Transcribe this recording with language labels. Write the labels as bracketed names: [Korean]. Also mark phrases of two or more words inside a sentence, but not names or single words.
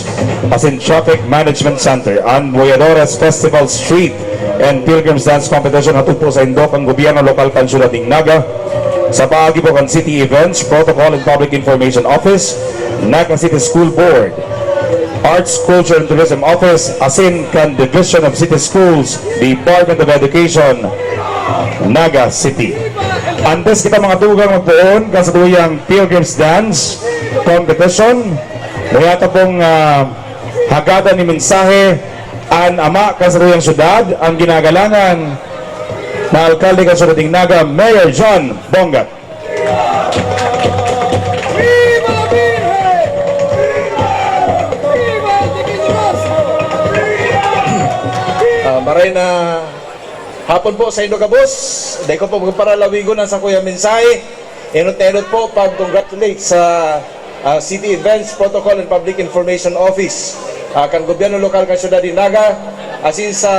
[Bikol] as in Traffic Management Center, ang Boyadores Festival Street and Pilgrim's Dance Competition hatod po sa indok ang gobyerno lokal Kansulat Naga sa paagi po ang City Events, Protocol and Public Information Office, Naga City School Board, Arts, Culture and Tourism Office, as in kan Division of City Schools, Department of Education, Naga City. Antes kita mga tugang magpuon kasaduyang Pilgrim's Dance Competition, mayata pong hagatan ni mensahe ang ama kasaduyang syudad, ang ginagalangan na Alkalde Kansulat Naga, Mayor John Bongat. [Spanish] Viva la Virgen! Viva el Divino Rosso! [Bikol] Maray na hapon po sa Indo Kabus. Dahil ko po magparalawigon ang sa kuya mensahe. Enot-enot po pag-congratulate sa City Events Protocol and Public Information Office, kan gobyerno lokal kan syudad ni Naga, asin sa